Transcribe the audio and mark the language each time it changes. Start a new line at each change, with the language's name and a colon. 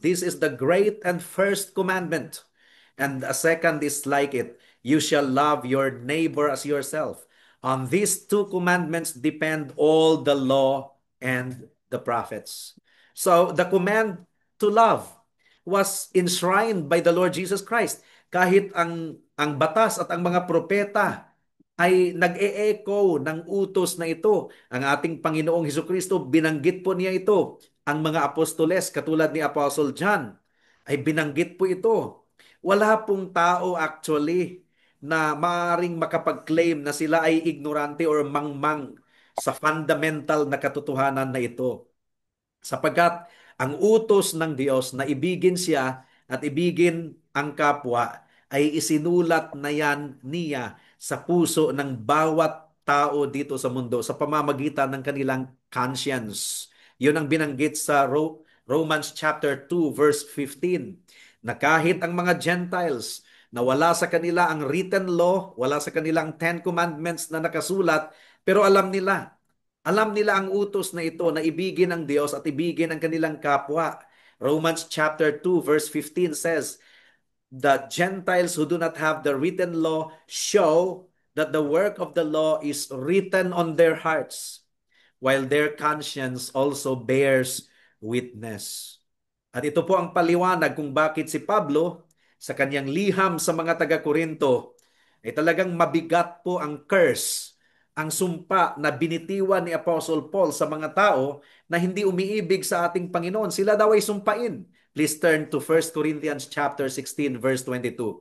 English: This is the great and first commandment. And a second is like it. You shall love your neighbor as yourself. On these two commandments depend all the law and the prophets. So the command to love was enshrined by the Lord Jesus Christ.
Filipino: Kahit ang batas at ang mga propeta ay nag-e-echo ng utos na ito. Ang ating Panginoong Hesukristo, binanggit po niya ito. Ang mga apostoles, katulad ni Apostle John, ay binanggit po ito. Wala pong tao actually na maaaring makapag-claim na sila ay ignorante or mangmang sa fundamental na katotohanan na ito. Sapagkat ang utos ng Diyos na ibigin siya at ibigin ang kapwa ay isinulat na yan niya sa puso ng bawat tao dito sa mundo sa pamamagitan ng kanilang conscience. Yun ang binanggit sa Romans chapter 2 verse 15 na kahit ang mga Gentiles na wala sa kanila ang written law, wala sa kanilang Ten Commandments na nakasulat, pero alam nila ang utos na ito na ibigin ang Diyos at ibigin ang kanilang kapwa.
English: Romans chapter 2 verse 15 says, the Gentiles who do not have the written law show that the work of the law is written on their hearts, while their conscience also bears witness.
Filipino: At ito po ang paliwanag kung bakit si Pablo sa kanyang liham sa mga taga-Korinto ay talagang mabigat po ang curse, ang sumpa na binitiwan ni Apostle Paul sa mga tao na hindi umiibig sa ating Panginoon. Sila daw ay sumpain.
English: Please turn to 1 Corinthians chapter 16 verse 22.